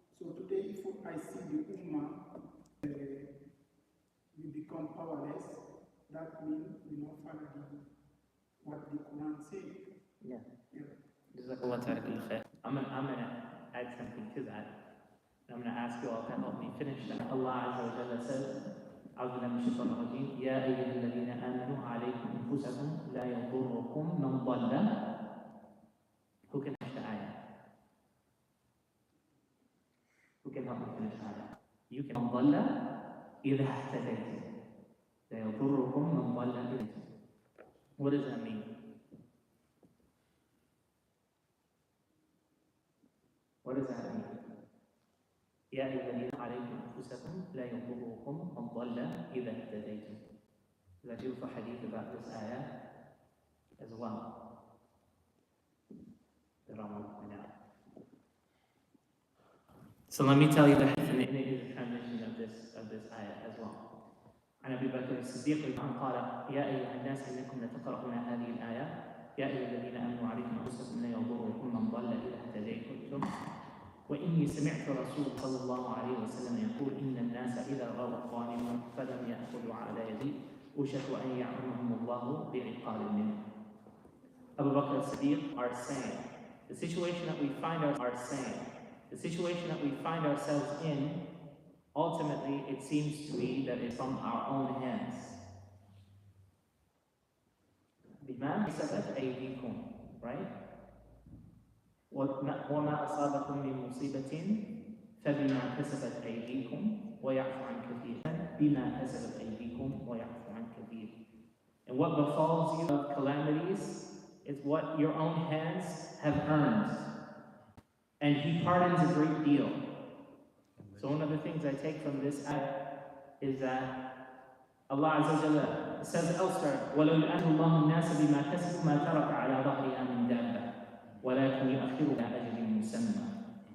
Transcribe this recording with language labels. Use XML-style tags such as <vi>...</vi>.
<en>So today if I see the Ummah we become powerless, that means we not follow what the Quran says. Yeah. Yeah. Jazakallah khair. I'm gonna add something to that. I'm gonna ask you all to help me finish that. Allah Azza wa Jalla says,</en> <ar>أعوذ بالله من الشيطان الرجيم يا أيها الذين آمنوا عليكم أنفسكم لا يضركم من ضل.</ar> <en>Who can finish the ayah? Who can help me finish the ayah? You can.</en> <ar>من ضل إذا اهتديتم لا يضركم من ضل إذا اهتديتم.</ar> <en>What does that mean? What does that mean?</en> <ar>يا أيها الذين عليكم أنفسكم لا يضركم من ضل إذا اهتديتم.</ar> <en>There's a beautiful hadith about this ayah as well that I want to point out. So let me tell you the hadith, and it is a transition of this ayah as well.</en> <ar>عن أبي بكر الصديق قال يا أيها الناس إنكم لتقرؤون هذه الآية يا أيها الذين آمنوا عليكم أنفسكم لا يضركم من ضل إذا اهتديتم وإني سمعت رسول صلى الله عليه وسلم يقول إن الناس إذا غاروا الظالم فلم يأخذوا على يدي أوشك أن يعمهم الله بعقاب منه.</ar> <en>Abu Bakr as-Siddiq are saying, the situation that we find ourselves in, ultimately it seems to me that it's from our own hands.</en> <ar>بما كسبت أيديكم, right? وما أصابكم من مصيبة فبما كسبت أيديكم ويعفو عن كثير بما كسبت أيديكم ويعفو عن كثير.</ar> <en>And what befalls you of calamities is what your own hands have earned. And He pardons a great deal. So one of the things I take from this ayah is that Allah Azza wa Jalla says elsewhere,</en> <ar>وَلَوْ يُؤَخِّرُ اللَّهُ النَّاسَ بِمَا كَسَبُوا مَا تَرَكَ عَلَى ظَهْرِهَا مِن دَابَّةٍ وَلَكِنْ يُؤَخِّرُهُمْ إِلَىٰ أَجَلٍ مُّسَمًّى.</ar>